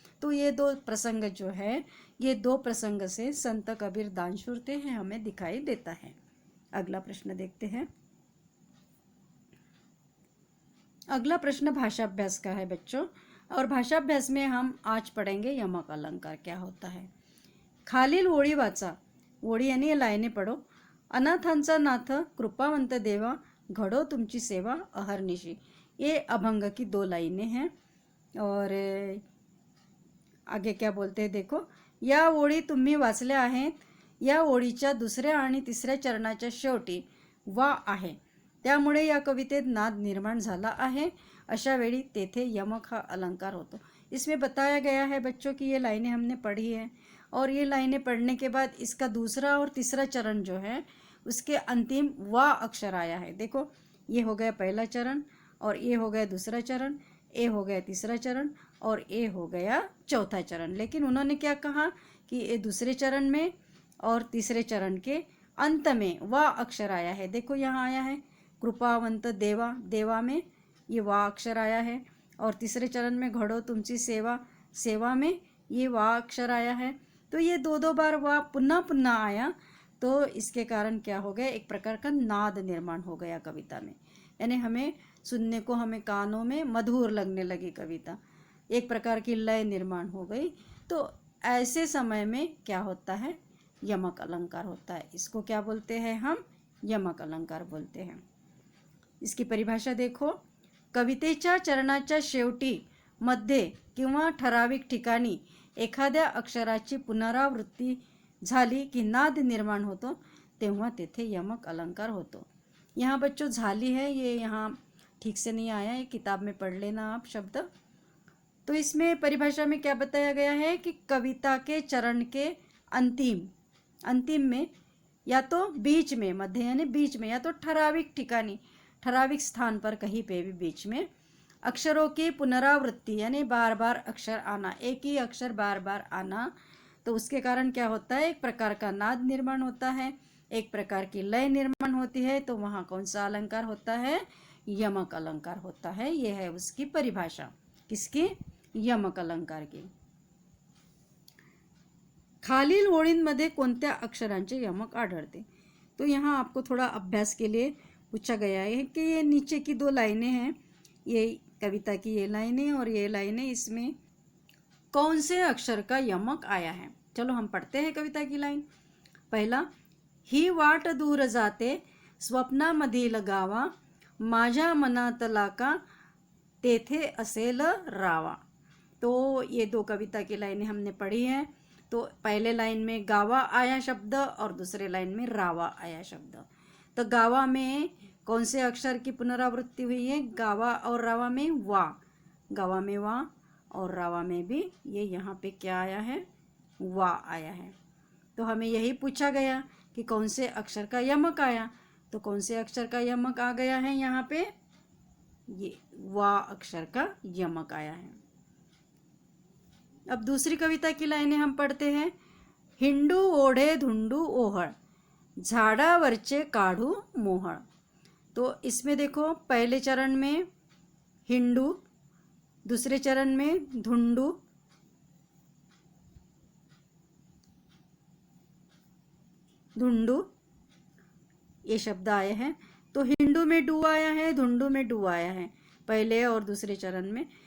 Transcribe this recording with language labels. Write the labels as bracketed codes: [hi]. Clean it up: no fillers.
[hi] तो ये दो प्रसंग जो है, ये दो प्रसंग से संत कबीर दानशूर थे हैं हमें दिखाई देता है। अगला प्रश्न देखते हैं। अगला प्रश्न भाषाभ्यास का है बच्चों, और भाषाभ्यास में हम आज पढ़ेंगे यमक अलंकार क्या होता है। [mr] खालील ओळी वाचा, ओळी [hi] यानी लाईने पढ़ो। [mr] अनाथांचा नाथ कृपावंत देवा, घडो तुमची सेवा अहर्निशी। [hi] ये अभंग की दो लाइनें हैं। और आगे क्या बोलते हैं देखो, [mr] या ओळी तुम्ही वाचल्या आहेत। या ओळीच्या दुसऱ्या आणि तिसऱ्या चरणाच्या शेवटी वा आहे, त्यामुळे या कवितेत नाद निर्माण झाला आहे। अशा वेळी तेथे यमक हा अलंकार होतो। [hi] इसमें बताया गया है बच्चों कि ये लाइनें हमने पढ़ी है, और ये लाइनें पढ़ने के बाद इसका दूसरा और तीसरा चरण जो है उसके अंतिम वा अक्षर आया है। देखो, ये हो गया पहला चरण, और ये हो गया दूसरा चरण, ए हो गया तीसरा चरण, और ए हो गया चौथा चरण। लेकिन उन्होंने क्या कहा कि ये दूसरे चरण में और तीसरे चरण के अंत में वा अक्षर आया है। देखो यहाँ आया है कृपावंत देवा, देवा में ये वा अक्षर आया है, और तीसरे चरण में घड़ो तुमची सेवा, सेवा में ये वा अक्षर आया है। तो ये दो दो बार वा पुनः पुनः आया, तो इसके कारण क्या हो गया, एक प्रकार का नाद निर्माण हो गया कविता में, यानी हमें सुनने को, हमें कानों में मधुर लगने लगी कविता, एक प्रकार की लय निर्माण हो गई। तो ऐसे समय में क्या होता है, यमक अलंकार होता है। इसको क्या बोलते हैं हम, यमक अलंकार बोलते हैं। इसकी परिभाषा देखो, [mr] कवितेच्या चरणाच्या शेवटी, मध्ये किंवा ठराविक ठिकाणी एखाद्या अक्षराची पुनरावृत्ती झाली की नाद निर्माण होतो, तेव्हा तेथे यमक अलंकार होतो। [hi] यहाँ बच्चों झाली है, ये यहाँ ठीक से नहीं आया है, किताब में पढ़ लेना आप शब्द। तो इसमें परिभाषा में क्या बताया गया है कि कविता के चरण के अंतिम में या तो बीच में, मध्य यानी बीच में, या तो ठराविक ठिकानी, ठराविक स्थान पर कहीं पे भी बीच में अक्षरों की पुनरावृत्ति यानी बार बार अक्षर आना, एक ही अक्षर बार बार आना, तो उसके कारण क्या होता है, एक प्रकार का नाद निर्माण होता है, एक प्रकार की लय निर्माण होती है। तो वहाँ कौन सा अलंकार होता है, यमक अलंकार होता है। यह है उसकी परिभाषा, किसकी, यमक अलंकार की। [mr] खालील ओळींमध्ये कोणत्या अक्षरांचे यमक आढळते। [hi] तो यहाँ आपको थोड़ा अभ्यास के लिए पूछा गया है कि ये नीचे की 2 लाइनें हैं, ये कविता की ये लाइनें और ये लाइनें, इसमें कौन से अक्षर का यमक आया है। चलो हम पढ़ते हैं कविता की लाइन। [mr] पहला, ही वाट दूर जाते स्वप्नामधील गावा, माझ्या मनातला का तेथे असेल रावा। [hi] तो ये 2 कविता की लाइनें हमने पढ़ी हैं। तो पहले लाइन में गावा आया शब्द और दूसरे लाइन में रावा आया शब्द। तो गावा में कौन से अक्षर की पुनरावृत्ति हुई है, गावा और रावा में वा, गावा में वा और रावा में भी ये यहाँ पे क्या आया है, वा आया है। तो हमें यही पूछा गया कि कौन से अक्षर का यमक आया। तो कौन से अक्षर का यमक आ गया है यहाँ पे, ये वा अक्षर का यमक आया है। अब दूसरी कविता की लाइनें हम पढ़ते हैं। [mr] हिंडू ओढे धुंडू ओहळ, झाडावरचे काढू मोहळ। [hi] तो इसमें देखो, पहले चरण में हिंडू, दूसरे चरण में धुंडू, धुंडू ये शब्द आए हैं। तो हिंडू में डू आया है, धुंडू में डू आया है, पहले और दूसरे चरण में।